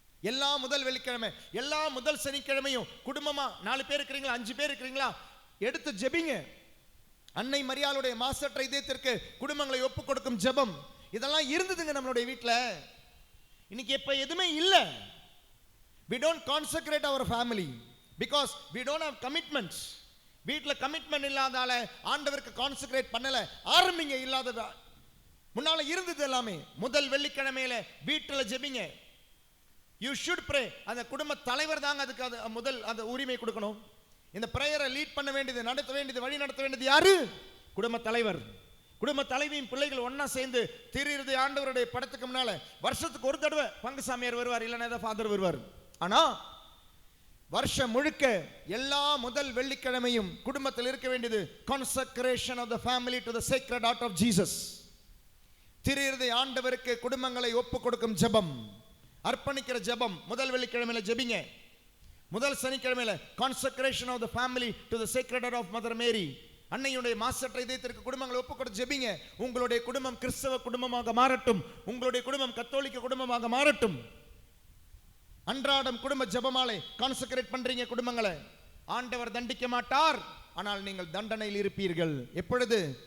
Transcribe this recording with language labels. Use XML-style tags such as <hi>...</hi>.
<ta>எல்லா முதல் வெள்ளிக்கிழமை, எல்லா முதல் சனிக்கிழமையும் குடும்பமா 4 பேர் இருக்கிறீங்களா, 5 பேர் இருக்கிறீங்களா, எடுத்து ஜெபிங்க. அன்னை மரியாளுடைய மாசற்ற இதயத்திற்கு குடும்பங்களை ஒப்பு கொடுக்கும் ஜெபம், இதெல்லாம் இருந்ததுங்க நம்மளுடைய வீட்டில். இன்னைக்கு இப்ப எதுவுமே இல்லை.</ta> <en>We don't consecrate our family because we don't have commitments.</en> <ta>வீட்டில் கமிட்மெண்ட் இல்லாதால ஆண்டவருக்கு கான்செக்ரேட் பண்ணல. ஆரம்பிங்க. இல்லாததா முன்னால இருந்தது எல்லாமே. முதல் வெள்ளிக்கிழமையில வீட்டில் ஜெபிங்க.</ta> <en>You should pray.</en> <ta>அந்த குடும்ப தலைவர் தாங்க அதுக்கு அது முதல் அந்த உரிமை கொடுக்கணும். இந்த பிரேயரை லீட் பண்ண வேண்டியது, நடத்த வேண்டியது, வழி நடத்த வேண்டியது யாரு? குடும்ப தலைவர். குடும்ப தலைவியின் பிள்ளைகள் ஒன்னா சேர்ந்து திரு இருதய ஆண்டவருடைய படத்துக்கு முன்னால வருஷத்துக்கு ஒரு தடவை பங்கு சாமியார் வருவார், இல்லைன்னா ஃபாதர் வருவார். ஆனா வருஷம் முழுக்க எல்லா முதல் வெள்ளிக்கிழமையும் குடும்பத்தில் இருக்க வேண்டியது</ta> <en>consecration of the family to the sacred heart of Jesus.</en> <ta>திரு இருதய ஆண்டவருக்கு குடும்பங்களை ஒப்பு கொடுக்கும் ஜெபம், அர்ப்பணிக்கிற ஜெபம் முதல் வெள்ளிக்கிழமையில ஜெபிங்க. முதல் சனிக்கிழமையில</ta> <en>consecration of the family to the sacred heart of Mother Mary.</en> <ta>அன்னையுடைய மாசற்ற இதயத்திற்கு குடும்பங்களை ஒப்பு கொடுத்து ஜெபிங்க. உங்களுடைய குடும்பம் கிறிஸ்தவ குடும்பமாக மாறட்டும், உங்களுடைய குடும்பம் கத்தோலிக்க குடும்பமாக மாறட்டும். அன்றாடம் குடும்ப ஜெபமாலை கான்செக்ரேட் பண்றீங்க குடும்பங்களை. ஆண்டவர் தண்டிக்க மாட்டார், ஆனால் நீங்கள் தண்டனையில் இருப்பீர்கள். எப்பொழுது?</ta>